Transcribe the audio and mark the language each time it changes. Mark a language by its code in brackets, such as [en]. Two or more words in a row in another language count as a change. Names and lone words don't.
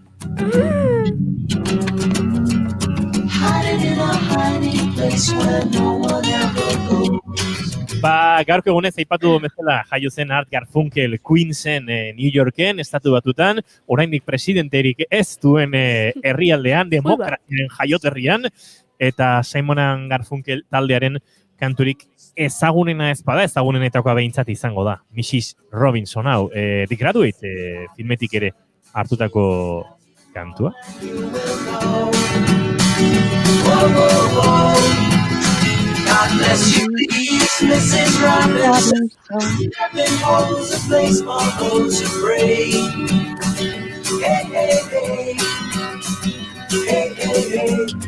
[eu] Gaurko egunez aipatu bezala jaio zen Art Garfunkel Queensen New Yorken, estatu batutan, oraindik presidenterik ez duen herrialdean, demokraziaren jaioterrian, eta Simon & Garfunkel taldearen kanturik ezagunena ez bada, ezagunenetakoa behintzat izango da. Mrs. Robinson hau, The Graduate filmetik ere hartutako kantua. [en] God bless you, please, Mrs. Robinson. Heaven holds a place for those who pray. Hey, hey, hey. Hey, hey, hey.